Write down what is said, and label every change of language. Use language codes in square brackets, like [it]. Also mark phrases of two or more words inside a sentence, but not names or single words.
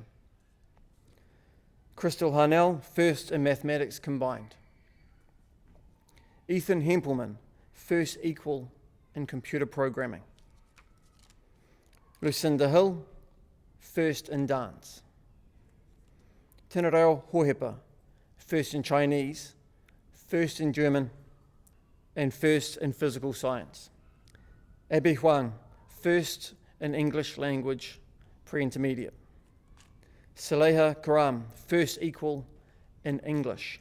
[en] Crystal Harnell, first in mathematics combined. Ethan Hempelman, first equal in computer programming. Lucinda Hill, first in dance. Tēnā reo Hohepa, first in Chinese, first in German, and first in physical science. Abby Huang, first in English language, pre-intermediate. Saleha Karam, first equal in English.